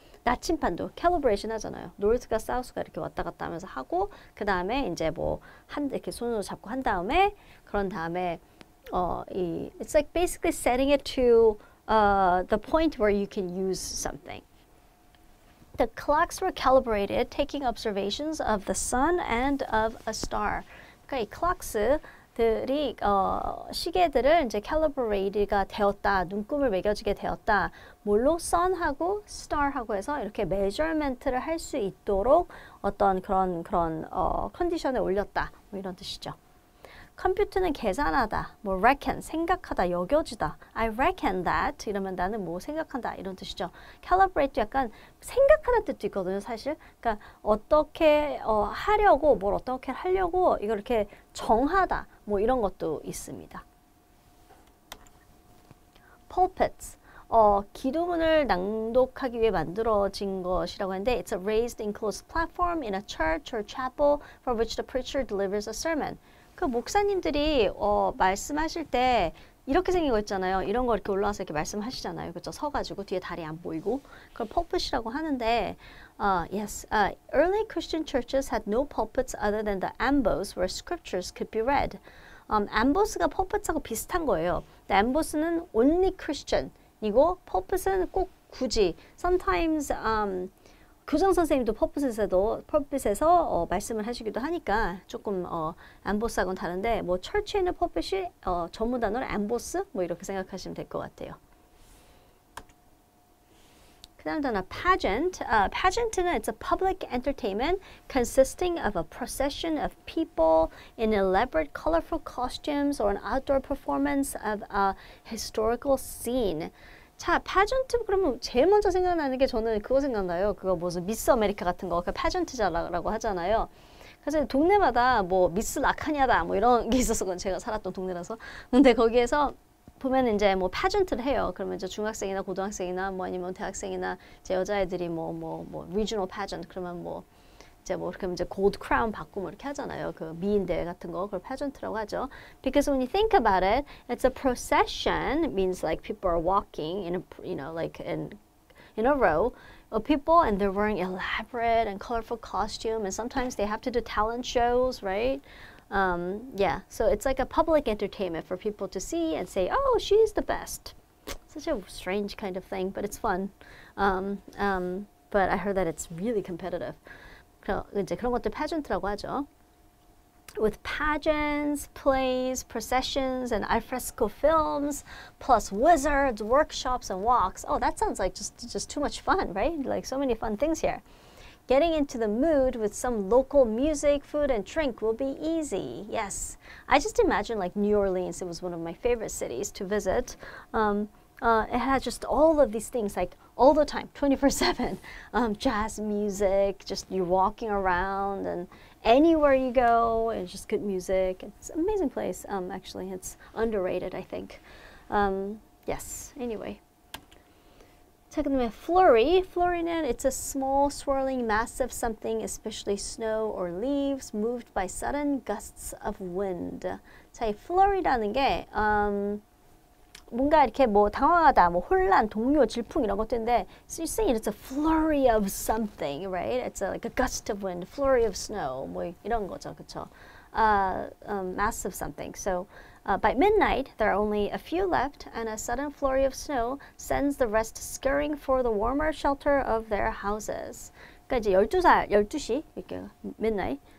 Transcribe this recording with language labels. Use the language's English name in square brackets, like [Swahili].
[Korean] 나침판도 calibration 하잖아요. north가 south가 이렇게 왔다 갔다 하면서 하고 그 다음에 이제 뭐 이렇게 손으로 잡고 한 다음에 그런 다음에 [English] it's like basically setting it to the point where you can use something. The clocks were calibrated, taking observations of the sun and of a star. [Korean] 그러니까 이 clocks들이 시계들을 이제 calibrated가 되었다, 눈금을 매겨지게 되었다. 뭘로? sun하고 star하고 해서 이렇게 measurement를 할 수 있도록 어떤 그런 컨디션에 올렸다. 뭐 이런 뜻이죠. 컴퓨터는 계산하다, 뭐 reckon, 생각하다, 여겨지다. [English] I reckon that [Korean] 이러면 나는 뭐 생각한다 이런 뜻이죠. calibrate도 약간 생각하는 뜻도 있거든요, 사실. 그러니까 어떻게 하려고, 뭘 어떻게 하려고 이걸 이렇게 정하다, 뭐 이런 것도 있습니다. [English] pulpits. [Korean] 기도문을 낭독하기 위해 만들어진 것이라고 하는데 [English] it's a raised enclosed platform in a church or chapel for which the preacher delivers a sermon. [Korean] 그 목사님들이 말씀하실 때 이렇게 생긴 거 있잖아요. 이런 거 이렇게 올라와서 이렇게 말씀하시잖아요. 그렇죠? 서가지고 뒤에 다리 안 보이고 그걸 pulpit이라고 하는데 [English] yes, early Christian churches had no pulpits other than the ambos where scriptures could be read. [Korean] ambos가 pulpit하고 비슷한 거예요. ambos는 only Christian 이고 pulpit은 꼭 굳이 sometimes 교장 선생님도 펄핏에서 말씀을 하시기도 하니까 조금 엠보스하고는 다른데 뭐 철치에 있는 펄핏이 전문 단어로 엠보스 뭐 이렇게 생각하시면 될 것 같아요. 그 다음 단어 pageant. [English] pageant는 it's a public entertainment consisting of a procession of people in elaborate colorful costumes or an outdoor performance of a historical scene. [Korean] 자, pageant 그러면 제일 먼저 생각나는 게 저는 그거 생각나요. 그거 무슨 미스 아메리카 같은 거, 그 pageant라고 하잖아요. 그래서 동네마다 뭐 미스 라카냐다 뭐 이런 게 있어서 그건 제가 살았던 동네라서. 근데 거기에서 보면 이제 뭐 pageant를 해요. 그러면 이제 중학생이나 고등학생이나 뭐 아니면 대학생이나 이제 여자애들이 뭐 regional pageant 그러면 뭐 이제 뭐 그러면 이제 gold crown 받고 뭐 이렇게 하잖아요. 그 미인 대회 같은 거 그걸 pageant라고 하죠. [English] Because when you think about it, it's a procession. It means like people are walking in a like in a row of people and they're wearing elaborate and colorful costume and sometimes they have to do talent shows, right? Yeah, so it's like a public entertainment for people to see and say, oh, she's the best. Such a strange kind of thing, but it's fun. But I heard that it's really competitive. [Korean] 이제 그런 것들 pageant라고 하죠. [English] With pageants, plays, processions, and alfresco films, plus wizards, workshops, and walks. Oh, that sounds like just too much fun, right? Like so many fun things here. Getting into the mood with some local music, food, and drink will be easy. Yes. I just imagine like New Orleans. It was one of my favorite cities to visit. It had just all of these things like all the time, 24/7. Jazz music, just you're walking around and anywhere you go, it's just good music. It's an amazing place. Actually, it's underrated, I think. Yes, anyway. [Korean] 자, 그다음에 flurry. [English] Flurry는 it's a small swirling mass of something, especially snow or leaves, moved by sudden gusts of wind. [Korean] 자, 이 flurry라는 게 뭔가 이렇게 뭐 당황하다, 뭐 혼란, 동요, 질풍 이런 것들인데 [English] you're saying it's a flurry of something, right? It's like a gust of wind, flurry of snow, [Korean] 뭐 이런 거죠, 그렇죠? [English] Mass of something. So by midnight, there are only a few left, and a sudden flurry of snow sends the rest scurrying for the warmer shelter of their houses. [Korean] 그러니까 이제 12시 이렇게 midnight.